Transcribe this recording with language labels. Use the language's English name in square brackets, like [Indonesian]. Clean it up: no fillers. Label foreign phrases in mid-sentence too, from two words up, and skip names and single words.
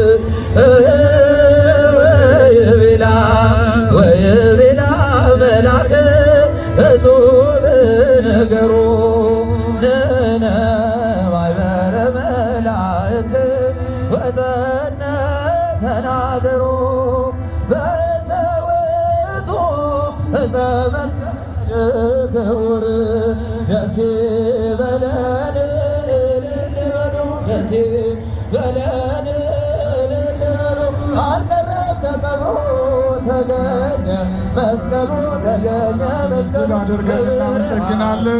[Geez] ወየቤላ መላከ እጹብ ነገሮ ንነ ማኅበረ መላእክት ወጠነ ተናገሮ በእንተ ውእቱ ዕፀ መስቀል ክቡር [Amharic] ደስ ይበለን ደስ ይበለን አልቀረም ተቀብሮ ተገኘ መስቀሉ ተገኘ እጅግ አድርገን እናመሰግናለን።